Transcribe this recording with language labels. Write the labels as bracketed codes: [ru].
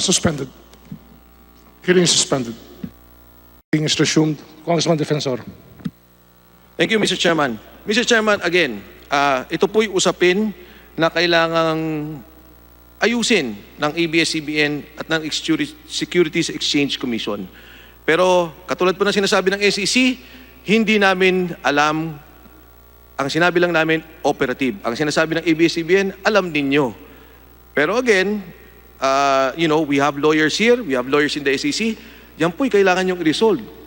[en] Suspended. Hearing is suspended. Hearing is resumed. Congressman Defensor. Thank you, Mr. Chairman. Mr. [tl] Chairman, again, ito po'y usapin na kailangang ayusin ng ABS-CBN at ng Securities Exchange Commission. Pero katulad po ng sinasabi ng SEC, hindi namin alam ang sinabi lang namin, operative. Ang sinasabi ng ABS-CBN, alam ninyo. [en] Pero again, we have lawyers here, we have lawyers in the SEC, [tl] yan po'y kailangan yung i-resolve.